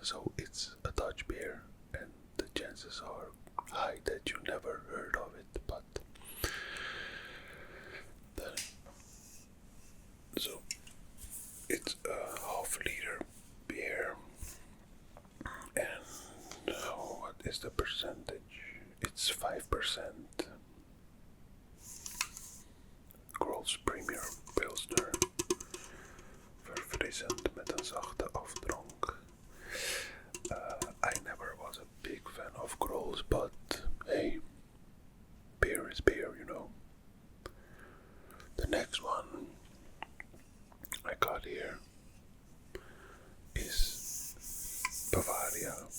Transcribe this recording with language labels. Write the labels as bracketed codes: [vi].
[en] So it's a Dutch beer, and the chances are high that you never heard of it, but so it's a half-liter beer, and what is the percentage? It's 5%. [nl] Grols Premier Pilsner, verfrissend met een zachte afdronk. [en] I never was a big fan of Grols, but hey, beer is beer, you know. The next one I got here is Bavaria.